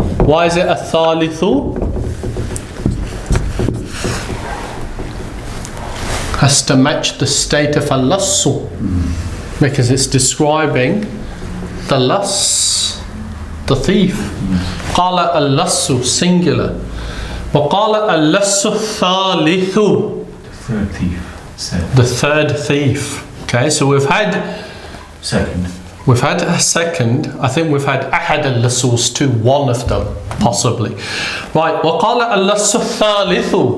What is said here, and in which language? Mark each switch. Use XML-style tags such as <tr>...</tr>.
<en>Why is it الثالث? Has to match the state of اللص, because it's describing the loss, the thief.</en> <ar>قال اللص singular. وقال اللص الثالث.</ar> <en>The third thief said. The third thief. Okay, so we've had Second. We've had a second. I think we've had</en> <ar>أحد اللصوص</ar> <en>too, one of them, possibly.</en> <ar>Right, وقال اللص الثالث.</ar>